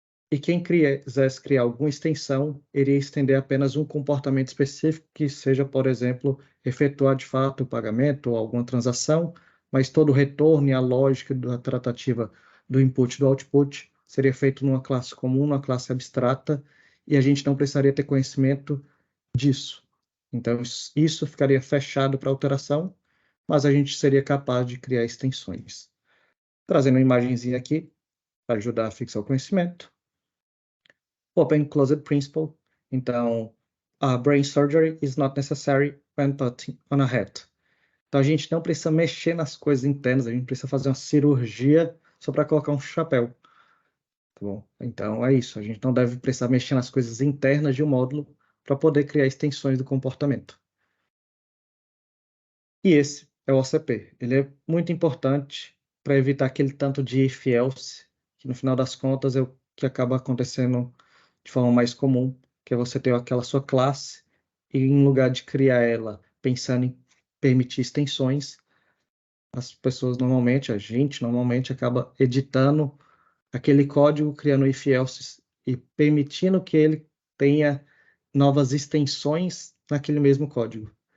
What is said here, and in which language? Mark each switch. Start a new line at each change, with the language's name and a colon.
Portuguese: E quem quisesse criar alguma extensão, iria estender apenas um comportamento específico, que seja, por exemplo, efetuar de fato o pagamento ou alguma transação, mas todo o retorno e a lógica da tratativa do input e do output seria feito numa classe comum, numa classe abstrata, e a gente não precisaria ter conhecimento disso. Então, isso ficaria fechado para alteração, mas a gente seria capaz de criar extensões. Trazendo uma imagenzinha aqui, para ajudar a fixar o conhecimento.
English: Open Closed Principle. Então, a brain surgery is not necessary when put on a hat.
Portuguese: Então, a gente não precisa mexer nas coisas internas, a gente precisa fazer uma cirurgia só para colocar um chapéu. Tá bom? Então, é isso. A gente não deve precisar mexer nas coisas internas de um módulo para poder criar extensões do comportamento. E esse é o OCP. Ele é muito importante para evitar aquele tanto de if-else, que no final das contas é o que acaba acontecendo de forma mais comum, que é você ter aquela sua classe e em lugar de criar ela pensando em permitir extensões, as pessoas normalmente, a gente normalmente acaba editando aquele código, criando if-else e permitindo que ele tenha novas extensões naquele mesmo código.